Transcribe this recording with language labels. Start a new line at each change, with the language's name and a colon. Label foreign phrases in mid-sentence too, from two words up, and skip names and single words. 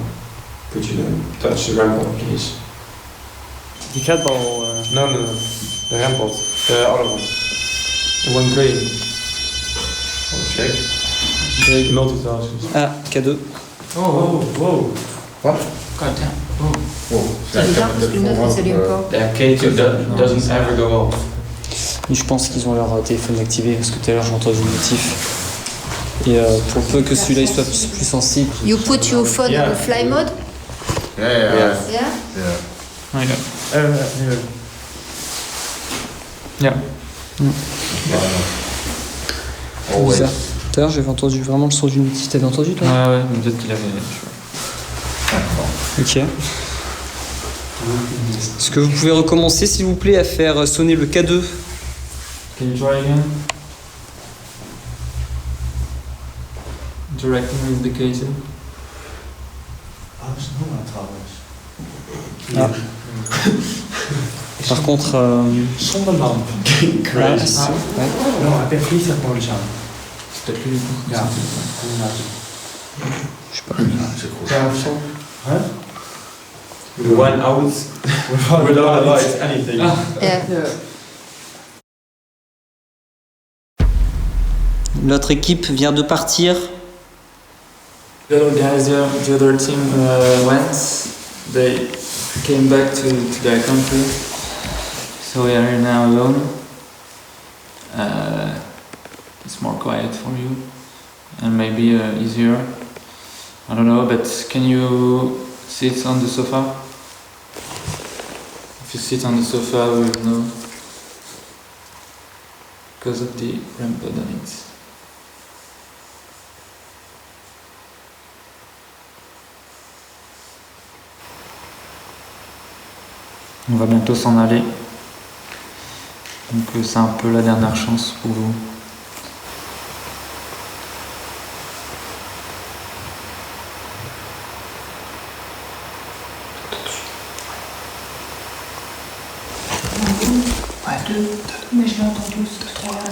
English: Could you then touch the rampart, please? Die getbal. No, the rampart, the other one. The one green. Oh, check. Multitasking. Ah, K2. Oh, wow. What? God damn.
French: C'est bizarre parce que le nôtre ne s'allume pas.
English: The K2 doesn't ever go off.
French: Mais je pense qu'ils ont leur téléphone activé parce que tout à l'heure j'ai entendu une notif. Et pour peu que celui-là il soit plus sensible.
English: You put your phone Yeah. on fly mode? Yeah. Yeah? Yeah.
French: Bizarre. Tout à l'heure j'avais entendu vraiment le son d'une notif. T'avais entendu toi? Ouais, mais peut-être qu'il avait. Ok. Est-ce que vous pouvez recommencer s'il vous plaît à faire sonner le K2?
English: Can you try again? Interacting with the casing.
Dutch: Waar is het nummer trouwens?
French: Ah. Par contre...
Dutch: Zonder lamp.
English: Crazy.
French: Ah, ouais. Non,
Dutch: heb je vliegtuigmodus aan.
French: C'est peut-être lui.
Dutch: Ja.
French: Je sais pas.
Dutch: Ja, zo. Huh?
English: 1 out without a light, anything.
French: L'autre équipe vient de partir.
English: The other guys, the other team went. They came back to their country. So we are here now alone. It's more quiet for you and maybe easier. I don't know, but can you sit on the sofa? If you sit on the sofa, we'll know because of the ramp on it.
French: On va bientôt s'en aller. Donc c'est un peu la dernière chance pour vous. Mais je l'ai entendu aussi tout à l'heure.